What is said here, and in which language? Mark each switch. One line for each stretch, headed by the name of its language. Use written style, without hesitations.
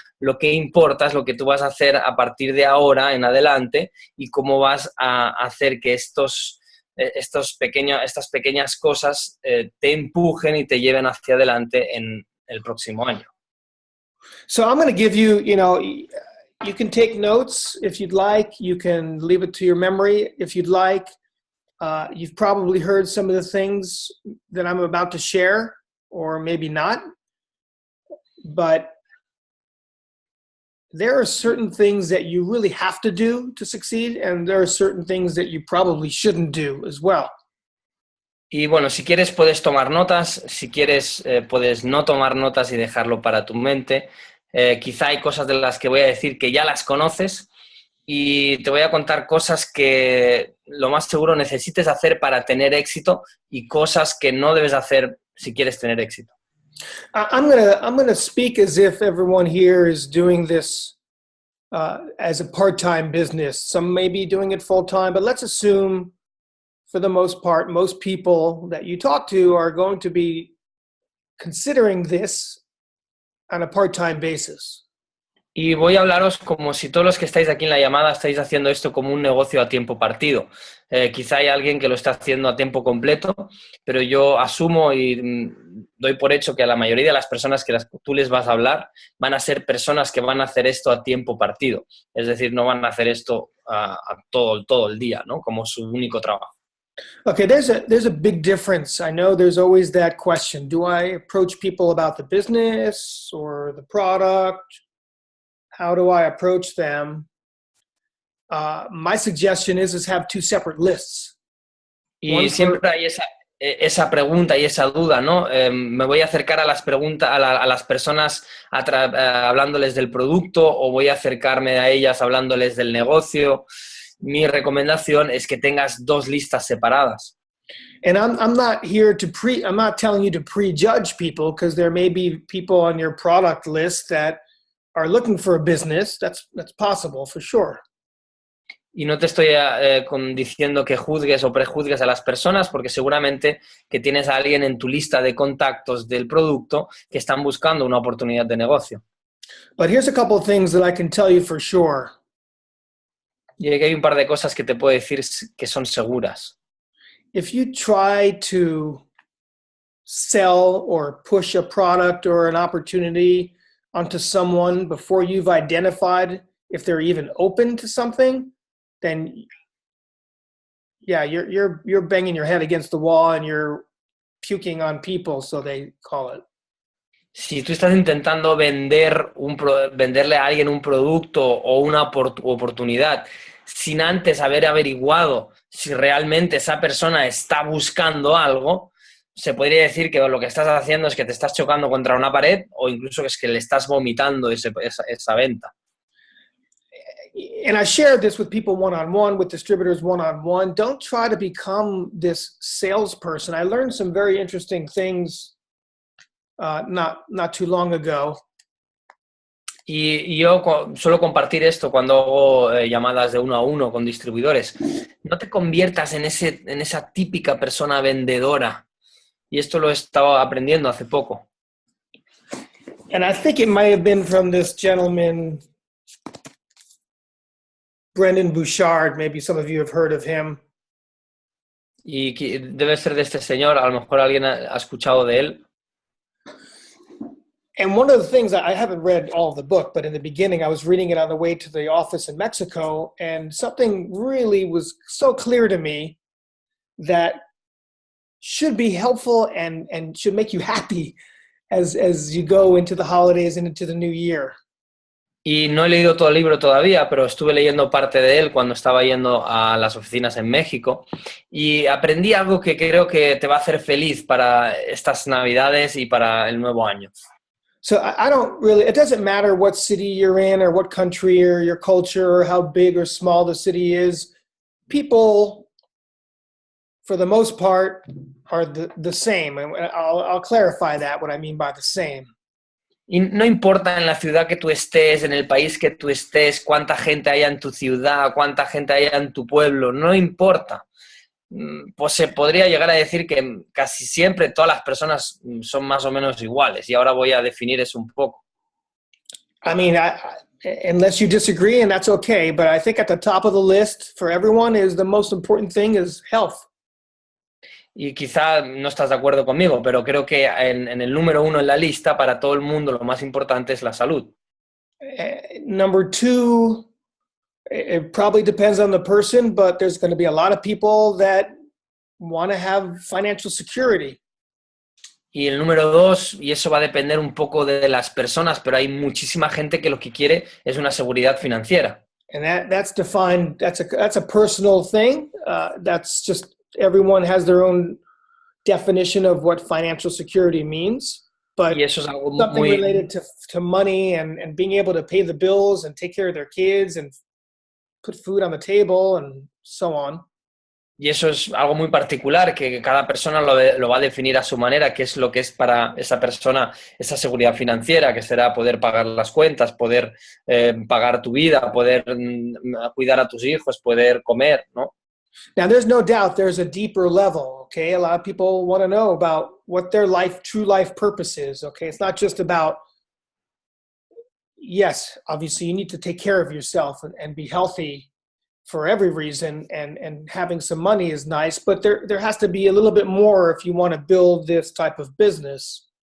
Spanish: lo que importa es lo que tú vas a hacer a partir de ahora en adelante y cómo vas a hacer que estas pequeñas cosas te empujen y te lleven hacia adelante en el próximo año.
English: So I'm going to give you, you can take notes if you'd like. You can leave it to your memory if you'd like. You've probably heard some of the things that I'm about to share, or maybe not. But there are certain things that you really have to do to succeed, and there are certain things that you probably shouldn't do as well.
Spanish: Y bueno, si quieres puedes tomar notas, si quieres puedes no tomar notas y dejarlo para tu mente. Quizá hay cosas de las que voy a decir que ya las conoces y te voy a contar cosas que lo más seguro necesites hacer para tener éxito y cosas que no debes hacer si quieres tener éxito.
English: I'm gonna speak as if everyone here is doing this as a part-time business. Some may be doing it full-time, but let's assume for the most part, most people that you talk to are going to be considering this on a part-time basis.
Spanish: Y voy a hablaros como si todos los que estáis aquí en la llamada estáis haciendo esto como un negocio a tiempo partido. Quizá hay alguien que lo está haciendo a tiempo completo, pero yo asumo y doy por hecho que a la mayoría de las personas que tú les vas a hablar van a ser personas que van a hacer esto a tiempo partido. Es decir, no van a hacer esto a todo el día, ¿no? Como su único trabajo.
English: Okay, there's a big difference. I know there's always that question. Do I approach people about the business or the product? How do I approach them? My suggestion is have two separate lists.
Spanish: Y siempre hay esa pregunta y esa duda, ¿no? ¿Me voy a acercar a las preguntas, a las personas hablándoles del producto o voy a acercarme a ellas hablándoles del negocio? Mi recomendación es que tengas dos listas separadas.
English: And I'm not here to I'm not telling you to prejudge people, because there may be people on your product list that are looking for a business. That's possible for sure.
Spanish: Y no te estoy diciendo que juzgues o prejuzgues a las personas, porque seguramente que tienes a alguien en tu lista de contactos del producto que están buscando una oportunidad de negocio.
English: But here's a couple of things that I can tell you for sure.
Spanish: Y hay un par de cosas que te puedo decir que son seguras.
English: If you try to sell or push a product or an opportunity onto someone before you've identified if they're even open to something, then yeah, you're banging your head against the wall and you're puking on people, so they call it.
Spanish: Si tú estás intentando venderle a alguien un producto o una oportunidad sin antes haber averiguado si realmente esa persona está buscando algo, se podría decir que lo que estás haciendo es que te estás chocando contra una pared o incluso es que le estás vomitando esa venta.
English: And I shared this with people one-on-one, with distributors one-on-one. Don't try to become this salesperson. I learned some very interesting things not too long ago.
Spanish: Y yo suelo compartir esto cuando hago llamadas de 1 a 1 con distribuidores. No te conviertas en esa típica persona vendedora. Y esto lo he estado aprendiendo hace poco.
English: And I think it might have been from this gentleman, Brendan Bouchard. Maybe some of you have heard of him.
Spanish: Y debe ser de este señor. A lo mejor alguien ha escuchado de él.
English: And one of the things, I haven't read all of the book, but in the beginning I was reading it on the way to the office in Mexico, and something really was so clear to me that should be helpful and should make you happy as you go into the holidays and into the new year.
Spanish: Y no he leído todo el libro todavía, pero estuve leyendo parte de él cuando estaba yendo a las oficinas en México y aprendí algo que creo que te va a hacer feliz para estas Navidades y para el nuevo año.
English: So I don't really, it doesn't matter what city you're in or what country or your culture or how big or small the city is. People, for the most part, are the same. And I'll clarify that, what I mean by the same.
Spanish: Y no importa en la ciudad que tú estés, en el país que tú estés, cuánta gente haya en tu ciudad, cuánta gente haya en tu pueblo, no importa. Pues se podría llegar a decir que casi siempre todas las personas son más o menos iguales y ahora voy a definir eso un poco.
English: I mean, unless you disagree, and that's okay, but I think at the top of the list for everyone is the most important thing is health.
Spanish: Y quizá no estás de acuerdo conmigo, pero creo que en el número uno en la lista, para todo el mundo, lo más importante es la salud.
English: Number two, it probably depends on the person, but there's going to be a lot of people that want to have financial security.
Spanish: Y el número dos, y eso va a depender un poco de las personas, pero hay muchísima gente que lo que quiere es una seguridad financiera.
English: And that's defined, that's a personal thing. That's just, everyone has their own definition of what financial security means. But
Spanish: Y eso es algo
English: something
Spanish: muy,
English: related to money and being able to pay the bills and take care of their kids and put food on the table and so on.
Spanish: y eso es algo muy particular, que cada persona lo va a definir a su manera, qué es lo que es para esa persona esa seguridad financiera, que será poder pagar las cuentas, poder pagar tu vida, poder cuidar a tus hijos, poder comer, ¿no?
English: Now, there's no doubt there's a deeper level, okay? A lot of people want to know about what their true life purpose is, okay? It's not just about, yes, obviously you need to take care of yourself and be healthy for every reason, and having some money is nice, but there has to be a little bit more if you want to build this type of business.